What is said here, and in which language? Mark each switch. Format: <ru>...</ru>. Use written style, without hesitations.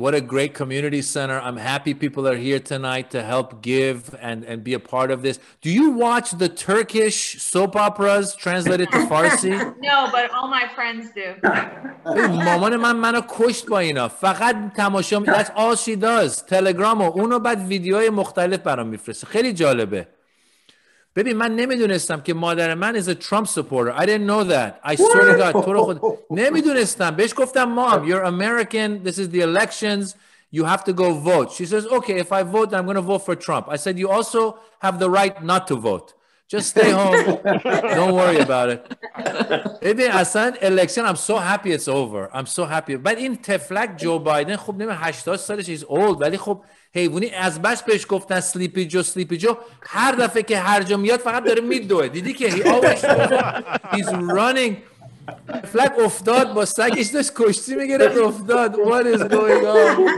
<en>What a great community center. I'm happy people are here tonight to help give and be a part of this. Do you watch the Turkish soap operas translated to Farsi? No, but all my friends do.</en> <fa>مامان من منو کشت با اینا. فقط تماشا</fa> <en>That's all she does. Telegram و اونو بعد ویدیوهای مختلف برام میفرسته. خیلی جالبه.</en> <fa>ببین من نمیدونستم که مادر من</fa> <en>is a Trump supporter. I didn't know that. I swear to God.</en> <fa>تو رو خود نمیدونستم. بهش گفتم</fa> <en>mom, you're American. This is the elections. You have to go vote. She says, okay, if I vote, I'm going to vote for Trump. I said, you also have the right not to vote. Just stay home. Don't worry about it.</en> <fa>ببین اصلا</fa> <en>election, I'm so happy it's over. I'm so happy.</en> <fa>بعد این تفلک جو بایدن خب نمیدونم 80 سالش</fa> <en>is old</en> <fa>ولی خب حیوانی از بس بهش گفتن سلیپی جو هر دفعه که هر جا میاد فقط داره میدوه دیدی که</fa> <en>he always he's running</en> <fa>فلک افتاد با سگش داشت کشتی میگرفت افتاد</fa> <en>what is going on</en>